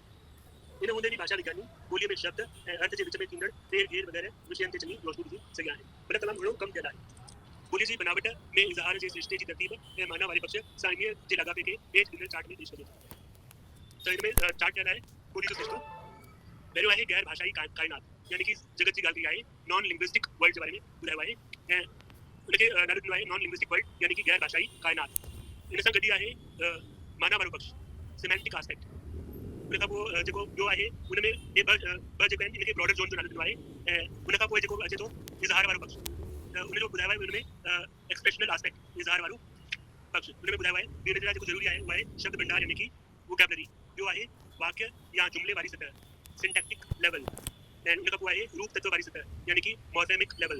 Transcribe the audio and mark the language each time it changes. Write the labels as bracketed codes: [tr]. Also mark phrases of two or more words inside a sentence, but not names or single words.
[sd] इन हूंदे बि भाषा विज्ञानी ॿोलीअ में शब्द ऐं अर्थ जे विच में थींदड़ फेर घेर वग़ैरह विषयनि ते चङी रोशनी विझी सघिया आहिनि। मतिलबु तमामु घणो कमु थियल आहे। बोली जी बनावट में इज़हार जे सृष्टि जी तरतीब ऐं माना वारे पक्ष साइमीअ जे लागापे खे हेठि ॾिनल चार्ट में पेश कजे। त हिन में चार्ट कयल आहे ॿोली जो सिलसिलो। पहिरियों आहे गैर भाषाई काइनात, यानी कि जगत जी ॻाल्हि कई आहे [en] non linguistic world [sd] जे बारे में ॿुधायो आहे ऐं उनखे नालो ॾिनो आहे [en] non linguistic world, [sd] यानी कि गैर भाषाई काइनात। इन सां गॾु ई आहे माना वारो पक्ष, [en] semantic aspect. [sd] उन खां पोइ जेको ॿियो आहे उन में हे ॿ जेके आहिनि इनखे [en] broader zone [sd] जो नालो ॾिनो आहे ऐं उन खां पोइ जेको अचे थो इज़हार वारो पक्ष, उन जो ॿुधायो आहे उन में [en] expressional aspect [sd] इज़हार वारो पक्ष। उन में ॿुधायो आहे ॿी नज़र जेको ज़रूरी आहे उहो आहे शब्द भंडार, यानी कि वोकैबुलरी। ॿियो आहे वाक्य या जुमले वारी सतह, [en] syntactic level. [sd] ऐं उन खां पोइ आहे रूप तत्व वारी सतह, यानी कि [en] morphemic level.